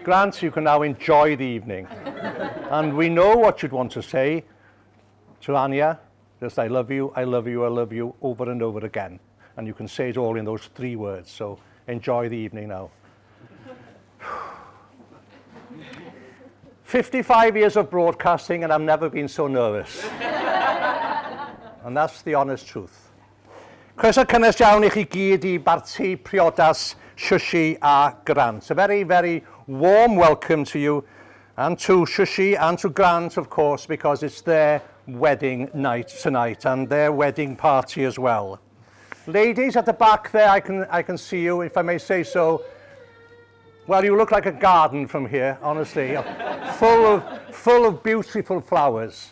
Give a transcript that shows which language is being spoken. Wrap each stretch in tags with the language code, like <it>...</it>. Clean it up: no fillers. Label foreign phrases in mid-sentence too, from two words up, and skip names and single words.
<en>Grant, you can now enjoy the evening. And we know what you'd want to say to Anya, just I love you, I love you, I love you, over and over again. And you can say it all in those 3 words. So enjoy the evening now. 55 years of broadcasting and I've never been so nervous. And that's the honest truth.</en> <cy>Croeso cynnes iawn I chi gyd I Barti Priodas, Shushi a Grant.</cy> <en>A very, very warm welcome to you and to Shushi and to Grant, of course, because it's their wedding night tonight and their wedding party as well. Ladies at the back there, I can see you, if I may say so. Well, you look like a garden from here, honestly, full of beautiful flowers.</en>